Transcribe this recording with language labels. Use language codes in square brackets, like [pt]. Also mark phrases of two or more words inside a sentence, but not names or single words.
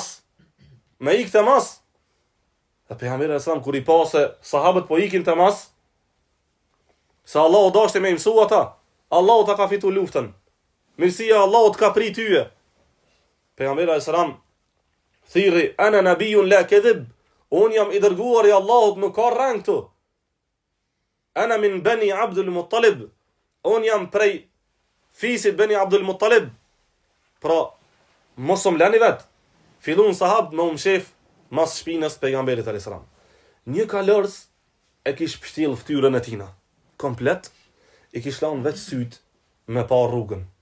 [sq] Me ik temas. Dhe pejgamberi sallallahu kur i pa se sahabët po ikin temas, se Allahu dashte me mësu ata, Allahu ta ka fitu luftën. Mirësia Allahut ka prit tyje. Pejgamberi sallallahu thirri, [ar] أنا النبي لا كذب, [sq] un jam i dërguar i Allahut, nuk ka rang këtu. [ar] أنا من بني عبد المطلب, [sq] un jam prej fisit bani Abdul Muttalib. Pra, mos më lani vet. Fillon sahabët me umshef mas shpinës pejgamberit [ar] عليه السلام. [sq] Një kalorës e kish pështjell fytyrën e tina, komplet, i kish lanë vetë syt me pa rrugën.